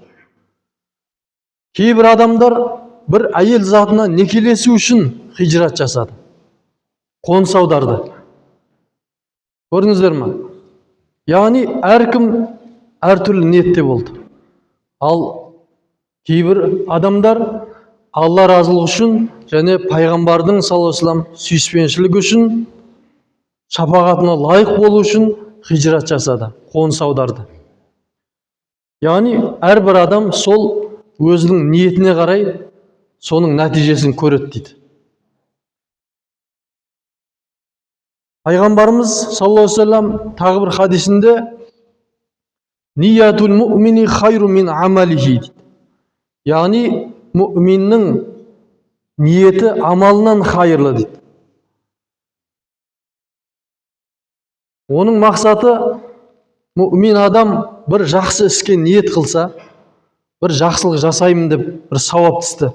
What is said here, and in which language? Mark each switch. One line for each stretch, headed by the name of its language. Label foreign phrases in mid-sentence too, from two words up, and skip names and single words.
Kazakh: Кейбір адамдар бір әйел затына некелесу үшін хижрат жасады, қоныс аударды. Көрдіңіздер ме? Яғни әркім әртүрлі ниетте болды. Ал кейбір адамдар Алла разылығы үшін және пайғамбардың
Arabic: صلى الله عليه وسلم
Kazakh: сүйіспеншілігі үшін, шапағатына лайық болу үшін хижрат жасады, қоныс аударды. Яғни әрбір адам сол өзінің ниетіне қарай соның нәтижесін көреді дейді. Пайғамбарымыз
Arabic: صلى الله عليه وسلم
Kazakh: тағы бір хадисінде
Arabic: «نية المؤمن خير من عمله»
Kazakh: дейді. Яғни мүминнің ниеті амалынан хайырлы дейді. Оның мақсаты мүмин адам бір жақсы іске ниет қылса, бір жақсылық жасаймын деп бір сауапты істі.